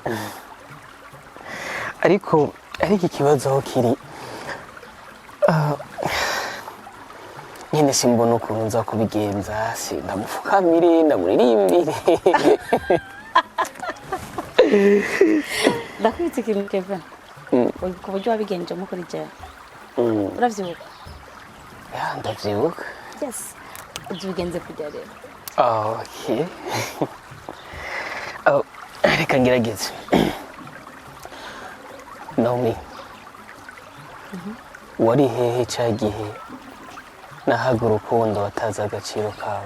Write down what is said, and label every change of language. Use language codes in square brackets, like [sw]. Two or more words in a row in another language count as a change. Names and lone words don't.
[rn] Ariko ikibazo aho kiri, nyene simbona ukuntu nza kubigenza, ndamupfukamire, ndamuririmbire. Ndakwitse ikintu Kevin, ku buryo wabigenjemo kuri jewe. Uravyibuka? Ya, ndavyibuka. Yes, ubigenze kujya rero. Okay. Reka ngerageze. Naomi, wari hehe cya gihe nahaga urukundo watazi agaciro kawe?